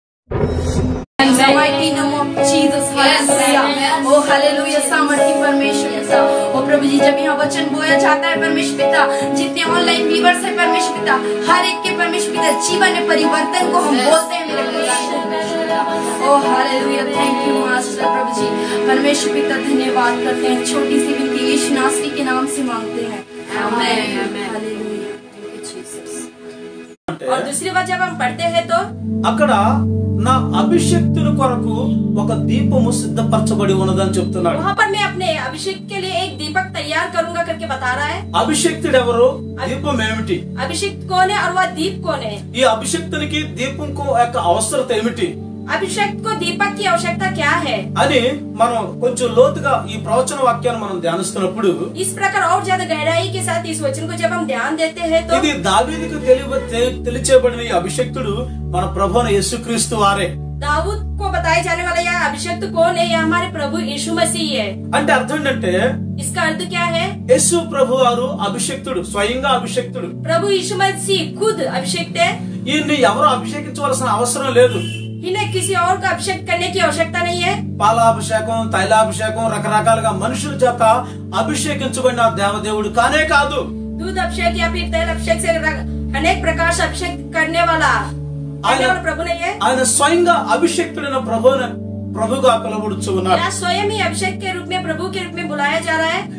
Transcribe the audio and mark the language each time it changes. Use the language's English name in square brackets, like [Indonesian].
[English] mighty name of Jesus, [Hindi] hallelujah, oh hallelujah, सामर्थी परमेश्वर पिता, ओ प्रभु जी जब यहाँ वचन बोया जाता है परमेश्वर पिता, जितने ऑनलाइन व्यूअर्स है परमेश्वर पिता, हर एक के परमेश्वर पिता जीवन में परिवर्तन को हम बोलते हैं मेरे पिता, ओ हालेलुया, थैंक यू मास्टर प्रभु जी, परमेश्वर पिता धन्यवाद करते हैं, छोटी सी विनती यीशु नासरी के नाम से मांगते हैं, आमीन, हालेलुया, थैंक यू जीसस। और दूसरी बात जब हम पढ़ते हैं तो [Telugu] అక్కడ నా అభిషేక్తుని కొరకు ఒక దీపము సిద్ధపరచబడి ఉన్నదని చెప్తున్నాడు। [Hindi] वहाँ पर मैं अपने अभिषेक के लिए एक दीपक तैयार करूंगा करके बता रहा है। [Telugu] అభిషేక్తుడు ఎవరు, దీపం ఏమిటి, [Hindi] अभिषेक कौन है और वह दीप कौन है, [Telugu] ఈ అభిషేక్తునికి దీపంకు యొక్క అవసరత ఏమిటి [Hindi] अभिषेक को दीपक की आवश्यकता क्या है [Telugu] అని మనం కొంచెం లోతుగా ఈ ప్రవచన వాక్యాన్ని మనం ధ్యానిస్తున్నప్పుడు [Hindi] इस प्रकार और ज्यादा गहराई के साथ इस वचन को जब हम ध्यान देते हैं तो [Telugu] ఇది దావీదుకు తెలియచేయబడిన ఈ అభిషేక్తుడు మన ప్రభువైన యేసుక్రీస్తు వారే। [Hindi] दाऊद को बताया जाने वाला यह अभिषेक कौन है, यह हमारे प्रभु यीशु मसीह है। [Telugu] అంటే అర్థం ఏంటంటే [Hindi] इसका अर्थ क्या है, [Telugu] యేసు ప్రభు వారు అభిషేక్తుడు, స్వయంగా అభిషేక్తుడు। [Hindi] प्रभु यीशु मसीह खुद अभिषेक है, [Telugu] ఈయన్ని ఎవరు అభిషేకించవలసిన అవసరం లేదు। [Hindi] इन्हें किसी और का अभिषेक करने की आवश्यकता नहीं है। [Telugu] పాలాభిషేకం, తైలాభిషేకం రకరకాలుగా మనుషుల చేత అభిషేకించబడిన దేవదేవుడు కానే కాదు। [Hindi] दूध अभिषेक या फिर तेल अभिषेक से अनेक प्रकार से अभिषेक करने वाला प्रभु नहीं है। [Telugu] ఆయన స్వయంగా అభిషేక్తుడైన ప్రభుగా పిలువబడుచు ఉన్నాడు। [Hindi] या स्वयं ही अभिषेक के रूप में प्रभु के रूप में बुलाया जा रहा है।